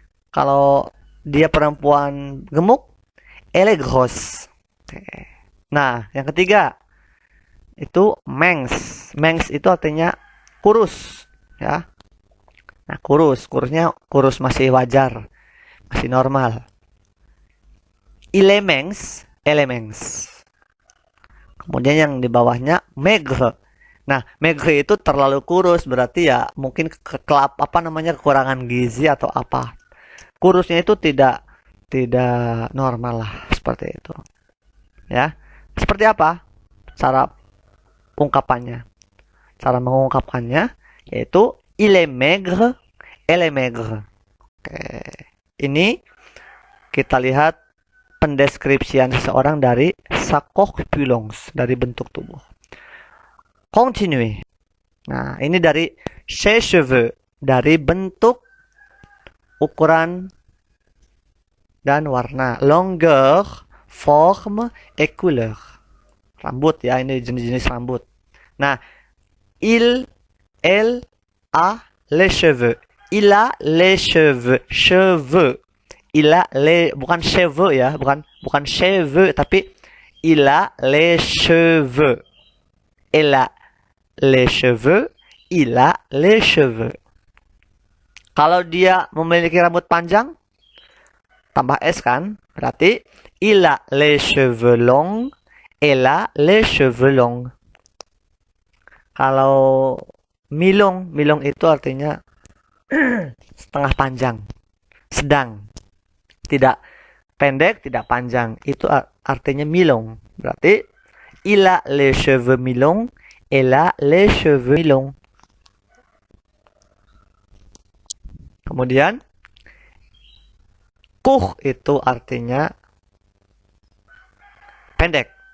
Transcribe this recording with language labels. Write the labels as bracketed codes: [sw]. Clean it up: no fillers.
[id] Kalau dia perempuan gemuk, [fr] elle est grosse. [id] Oke. Nah, yang ketiga itu mengs. Mengs itu artinya kurus, ya. Nah, kurusnya kurus masih wajar, masih normal. [fr] Il est mince, elle est mince. [id] Kemudian yang di bawahnya maigre. Nah, maigre itu terlalu kurus, berarti ya mungkin kekurangan gizi atau apa. Kurusnya itu tidak normal lah, seperti itu. Ya. Seperti apa cara ungkapannya? Cara mengungkapkannya yaitu [fr] il est maigre, elle est maigre. Oke. [id] Ini kita lihat pendeskripsian seseorang dari [fr] sa corpulence, [id] dari bentuk tubuh. [fr] Continue. [id] Nah, ini dari [fr] ses cheveux, [id] dari bentuk, ukuran, dan warna. [fr] Longueur, forme, et couleur. [id] Rambut ya, ini jenis-jenis rambut. Nah, [fr] il, elle a les cheveux. Il a les cheveux. Cheveux. Il a les, [id] bukan cheveux ya, bukan cheveux, tapi [fr] il a les cheveux. Elle a les cheveux. Il a les cheveux. [id] Kalau dia memiliki rambut panjang, tambah S kan, berarti [fr] il a les cheveux longs. Elle a les cheveux longs. [id] Kalau milong itu artinya setengah panjang, sedang, tidak pendek, tidak panjang. Itu artinya milong. Berarti [fr] il a les cheveux mi-longs, elle a les cheveux mi-longs. [id] Kemudian court itu artinya pendek.